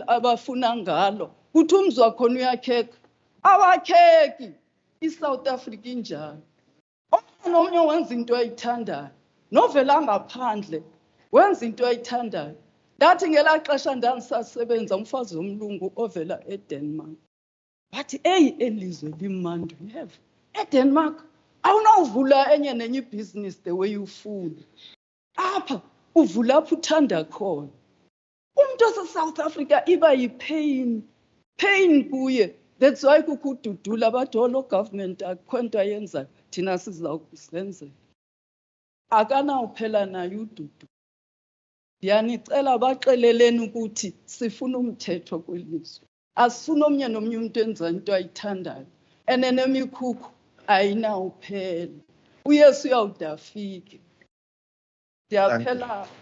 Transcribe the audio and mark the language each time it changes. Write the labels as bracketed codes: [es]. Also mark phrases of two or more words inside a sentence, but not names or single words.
[xh] abafuna ngalo kuthi umzi wakhona uyakheka awakheki iSouth Africa injalo nomnye wenza into ayithandayo novela ngaphandle wenza into ayithandayo ndathi ngelaa xesha ndandisasebenza umfazi womlungu ovela eDenmark bathi eyi elizwe limandi have eDenmark awunawuvula enye nenye ibhizinisi [en] the way [xh] ufuna apha uvula apho uthanda khona umuntu oseSouth Africa iba yipain kuye [en] that's why [xh] kukududula bathi olo government akukho nto ayenzayo thina sizawukusenzela akanawuphela naye ududu ndiyanicela baxeleleni ukuthi sifuna umthetho kwelizwe asifuna omnye nomnye umuntu enza into ayithandayo enemikhukhu ayinawuphela uyesu uyawude afike ndiyaphela